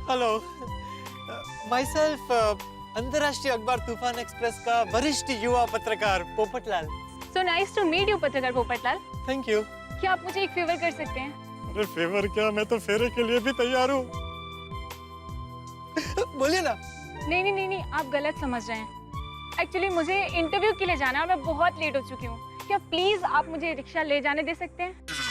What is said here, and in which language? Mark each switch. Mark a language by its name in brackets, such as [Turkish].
[Hindi] Hello, my self अंतर्राष्ट्रीय अखबार तूफान एक्सप्रेस का वरिष्ठ युवा पत्रकार Popatlal. [English] So nice to meet you, पत्रकार पोपटलाल। [Hindi] Thank you. क्या आप मुझे एक फेवर कर सकते हैं? अरे फेवर क्या, मैं तो फेरे के लिए भी तैयार हूँ। बोलिए ना। नहीं, आप गलत समझ रहे हैं। एक्चुअली मुझे इंटरव्यू के लिए जाना है और मैं बहुत लेट हो चुकी हूँ। क्या प्लीज आप मुझे रिक्शा ले जाने दे सकते हैं?